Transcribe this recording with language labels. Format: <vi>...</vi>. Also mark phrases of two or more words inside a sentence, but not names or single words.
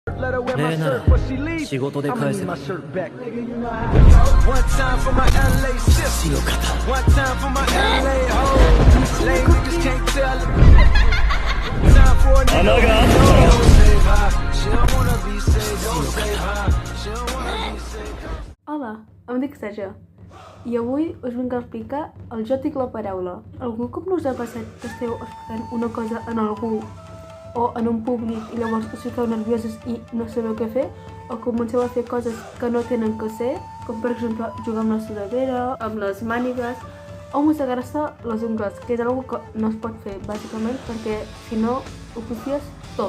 <ja>礼なら仕事で返せばいい。強かった穴があったよ。</ja> <ca>Hola, em dic Saja i avui us vinc a explicar el Jo tinc la paraula. Algun cop no us ha passat que esteu explicant una cosa en algú o en un públic i llavors us fiqueu nervioses i no sabeu què fer, o comenceu a fer coses que no tenen que ser, com per exemple jugar amb la sudadera, amb les mànigues o mossegar-se les ungles, que és una que no es pot fer bàsicament perquè si no ho copies tot.</ca>